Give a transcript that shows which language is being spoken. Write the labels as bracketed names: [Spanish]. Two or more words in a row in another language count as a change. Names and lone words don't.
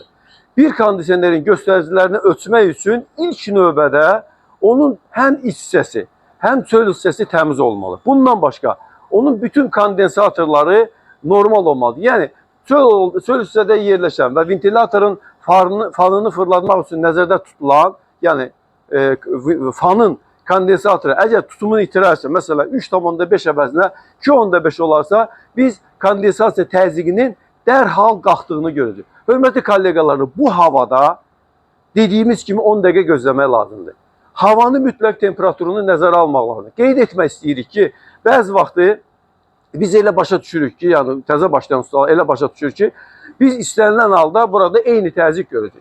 [Azerbaijani] Bir kondisionerin göstəricilərini ölçmək üçün ilk növbədə onun həm iç hissəsi, həm çöl hissəsi təmiz olmalı. Bundan başka onun bütün kondensatorları normal olmalı. Yani çöl hissədə yerləşən və ventilatorun fanını fırlatmaq üçün nəzərdə tutulan, yani fanın kondensatörü eğer tutumunu itirərsə, mesela 3,5 əvəzinə 2,5 olarsa, biz kondensasiya təzyiqinin dərhal qalxdığını görürük. Hörmətli kollegalarım, bu havada dediğimiz kimi 10 dəqiqə gözləmək lazımdır. Havanın mütləq temperaturunu nəzərə almaq lazımdır. Qeyd etmək istəyirik ki, bəzi vaxtı biz elə başa düşürük ki, yani təzə başlayan ustalar elə başa düşür ki, biz istənilən halda burada eyni təzyiq görəcək.